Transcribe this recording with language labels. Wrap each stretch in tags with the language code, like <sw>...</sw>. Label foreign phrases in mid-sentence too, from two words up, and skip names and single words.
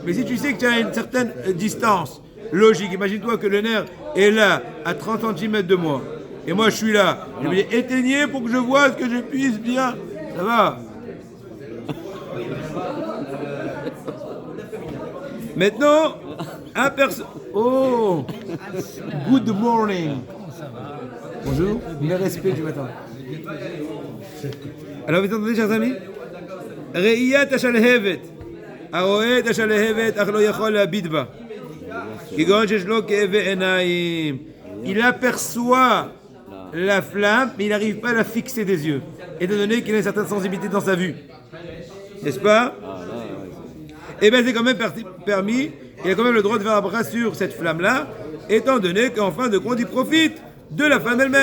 <fr>Mais si tu sais que tu as une certaine distance logique, imagine-toi que le nerf est là, à 30 cm de moi, et moi je suis là, je vais dire éteignez pour que je vois ce que je puisse bien. Ça va. Maintenant, un perso...</fr> <en>Oh, good morning.</en> <fr>Bonjour, mes respects du matin. Alors vous entendez, chers amis?</fr> <he>ראיית השלהבת, הרואה את השלהבת אך לא יכול להביט בה, כגון שיש לו כאבי עיניים.</he> <fr>Il aperçoit la flamme, mais il n'arrive pas à la fixer des yeux, étant donné qu'il a une certaine sensibilité dans sa vue. N'est-ce pas? Eh bien, c'est quand même permis, il a quand même le droit de faire un bras sur cette flamme-là, étant donné qu'en fin de compte, il profite de la flamme elle-même.</fr>